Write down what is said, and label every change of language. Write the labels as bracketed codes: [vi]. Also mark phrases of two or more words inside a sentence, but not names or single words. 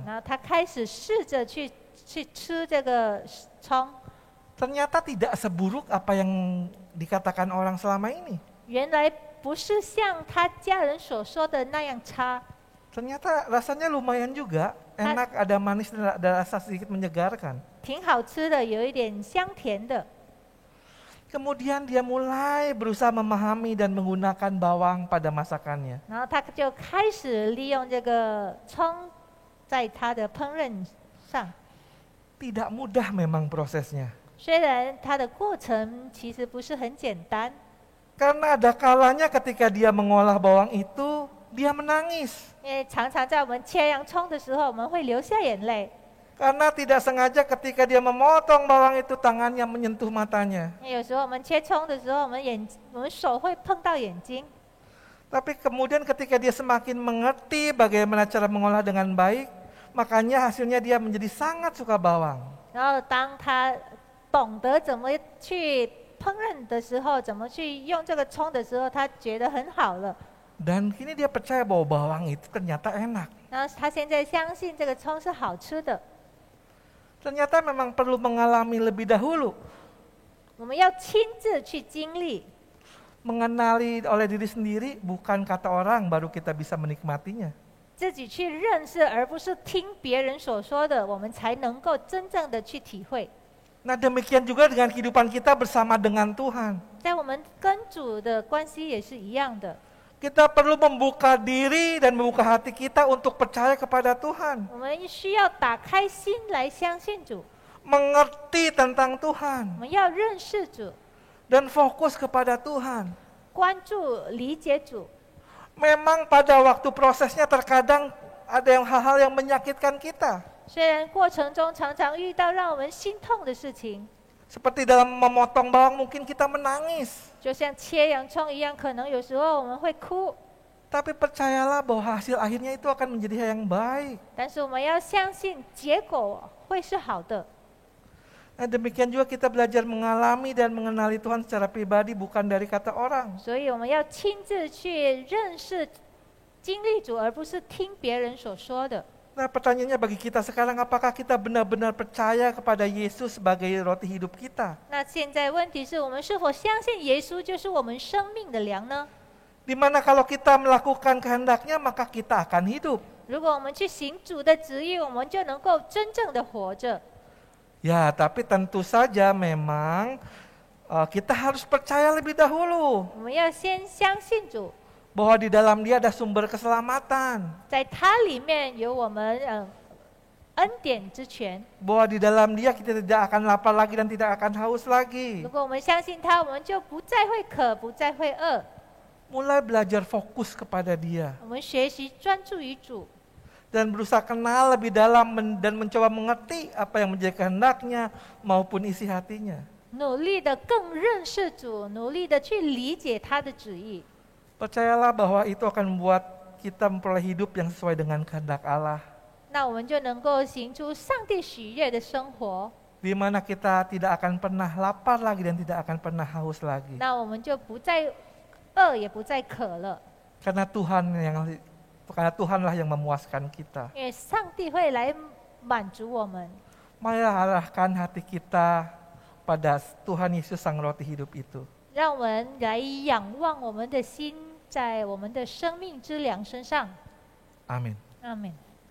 [zh] 然后他开始试着去吃这个葱， [id] Ternyata tidak seburuk apa yang dikatakan orang selama ini. [zh] 原来不是像他家人所说的那样差， [id] Ternyata rasanya lumayan juga, enak, ada manis dan ada rasa sedikit menyegarkan. [zh] 挺好吃的，有一点香甜的。 [id] Kemudian dia mulai berusaha memahami dan menggunakan bawang pada masakannya. [zh] 然后他就开始利用这个葱在他的烹饪上。 [id] Tidak mudah memang prosesnya. [zh] 虽然它的过程其实不是很简单， [id] Karena ada kalanya ketika dia mengolah bawang itu, dia menangis. [zh] 因为常常在我们切洋葱的时候，我们会流下眼泪。 [id] Karena tidak sengaja ketika dia memotong bawang itu tangannya menyentuh matanya. [zh] 因为有时候我们切葱的时候，我们手会碰到眼睛。 [id] Tapi kemudian ketika dia semakin mengerti bagaimana cara mengolah dengan baik, makanya hasilnya dia menjadi sangat suka bawang. [zh] 然后当他懂得怎么去烹饪的时候，怎么去用这个葱的时候，他觉得很好了。 [id] Dan kini dia percaya bahwa bawang itu ternyata enak. [zh] 然后他现在相信这个葱是好吃的。 [id] Ternyata memang perlu mengalami lebih dahulu. [zh] 我们要亲自去经历， [id] Mengenali oleh diri sendiri, bukan kata orang baru kita bisa menikmatinya. [zh] 自己去认识，而不是听别人所说的，我们才能够真正的去体会。 [id] Nah, demikian juga dengan kehidupan kita bersama dengan Tuhan. [zh] 在我们跟主的关系也是一样的， [id] Kita perlu membuka diri dan membuka hati kita untuk percaya kepada Tuhan. [zh] 我们需要打开心来相信主， [id] Mengerti tentang Tuhan. [zh] 我们要认识主， [id] Dan fokus kepada Tuhan. [zh] 关注理解主。 [id] Memang pada waktu prosesnya terkadang ada hal-hal yang menyakitkan kita. [zh] 虽然过程中常常遇到让我们心痛的事情， [id] Seperti dalam memotong bawang mungkin kita menangis. [zh] 就像切洋葱一样，可能有时候我们会哭， [id] Tapi percayalah bahwa hasil akhirnya itu akan menjadi hal yang baik. [zh] 但是我们要相信结果会是好的。 [id] Nah, demikian juga kita belajar mengalami dan mengenali Tuhan secara pribadi bukan dari kata orang. [zh] 所以我们要亲自去认识、经历主，而不是听别人所说的。 [id] Nah, pertanyaannya bagi kita sekarang, apakah kita benar-benar percaya kepada Yesus sebagai roti hidup kita? [zh] 那现在问题是我们是否相信耶稣就是我们生命的粮呢？ [id] Di mana kalau kita melakukan kehendaknya, maka kita akan hidup. [zh] 如果我们去行主的旨意，我们就能够真正的活着。 [id] Ya, tapi tentu saja memang kita harus percaya lebih dahulu [zh] 我们要先相信主， [id] bahwa di dalam Dia ada sumber keselamatan, [zh] 在他里面有我们恩典之泉。 [id] bahwa di dalam Dia kita tidak akan lapar lagi dan tidak akan haus lagi. [zh] 如果我们相信他，我们就不再会渴，不再会饿。 [id] Mulai belajar fokus kepada Dia [zh] 我们学习专注于主， [id] dan berusaha kenal lebih dalam dan mencoba mengerti apa yang menjadi kehendak-Nya maupun isi hatinya. [zh] 努力的更认识主，努力的去理解他的旨意。 [id] Percayalah bahwa itu akan membuat kita memperoleh hidup yang sesuai dengan kehendak Allah, [zh] 那我们就能够行出上帝喜悦的生活， [id] di mana kita tidak akan pernah lapar lagi dan tidak akan pernah haus lagi. [zh] 那我们就不再饿，也不再渴了， [id] Karena Tuhanlah yang memuaskan kita. [zh] 因为上帝会来满足我们。 [id] Marilah arahkan hati kita pada Tuhan Yesus Sang Roti Hidup itu. [zh] 让我们来仰望我们的心，在我们的生命之粮身上。 [id] Amin. [zh] 阿门。